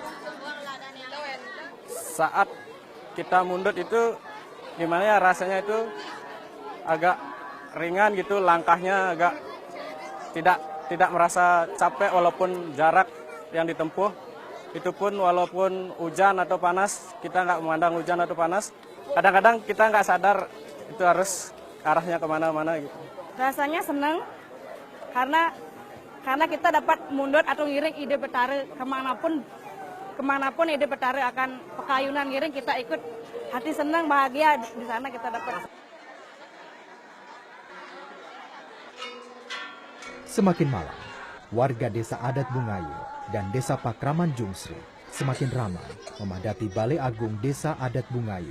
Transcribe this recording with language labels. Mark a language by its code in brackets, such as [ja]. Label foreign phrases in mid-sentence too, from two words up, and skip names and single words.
[id] Saat kita mundut itu gimana ya, rasanya itu agak ringan gitu, langkahnya agak tidak merasa capek walaupun jarak yang ditempuh. Itu pun walaupun hujan atau panas, kita nggak memandang hujan atau panas. Kadang-kadang kita nggak sadar itu harus arahnya kemana-mana gitu. Rasanya senang karena kita dapat mundur atau ngiring Ide Betare kemanapun Ide Betare akan [ban] pekayunan ngiring, [id] kita ikut, hati senang bahagia di sana kita dapat. Semakin malam, warga Desa Adat Bungaya dan Desa Pakraman Jungsri semakin ramai memadati Balai Agung Desa Adat Bungaya.